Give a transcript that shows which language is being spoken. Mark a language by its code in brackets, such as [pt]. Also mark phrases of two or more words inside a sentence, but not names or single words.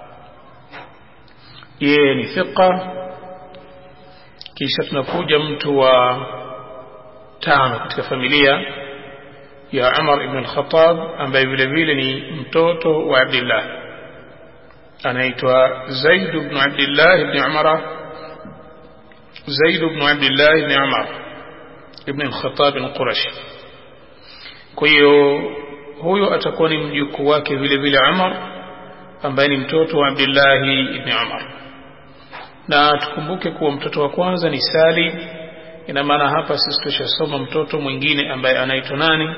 [sw] Yeye ni thiqa. Kisha tunakuja mtu wa 5 katika familia ya Umar ibn al-Khattab ambaye vile vile ni mtoto wa Abdullah, anaitwa Zaid ibn Abdullah ibn Umar. Zaid ibn Abdullah ibn Umar ibn al-Khattab al-Qurashi. Kwa hiyo huyo atakuwa ni mjukuu wake vile vile Umar, ambaye ni mtoto wa Abdullah ibn Umar. Na tukumbuke kuwa mtoto wa kwanza ni Salim. Ina maana hapa sisi tushasoma mtoto mwingine ambaye anaitwa nani?